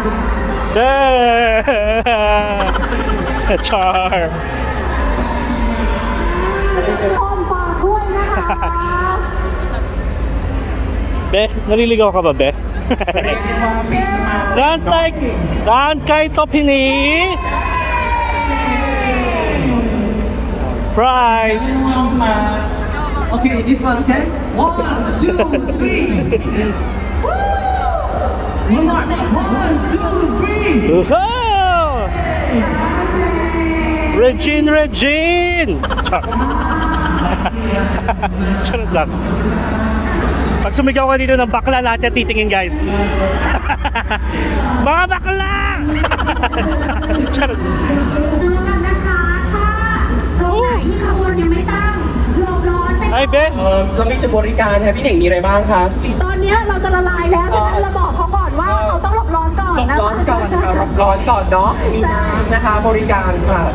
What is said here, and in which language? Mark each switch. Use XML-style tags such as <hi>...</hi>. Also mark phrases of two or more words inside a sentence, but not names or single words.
<tl>Char. Be, naliligaw ka ba, be? Dan kay Topini. Pride.</tl> <en>Okay, this one, okay? 1, 2, 3. One more. 1, 2, 3.</en> <tl>Regine! Charot lang. Pag sumigaw ka dito ng bakla, lahat yan titingin guys. Mga bakla! Charot. Ay, be!</tl> <th>เรามีจุดบริการค่ะพี่เน่งมีอะไรบ้างคะ ตอนนี้เราจะละลายแล้วฉะนั้นเราบอกเขาก่อนว่าเราต้องหลบร้อนก่อน หลบ นะ ร้อนก่อนค่ะหลบร้อนก่อนเนาะมีน้ำนะคะบริการค่ะ</th>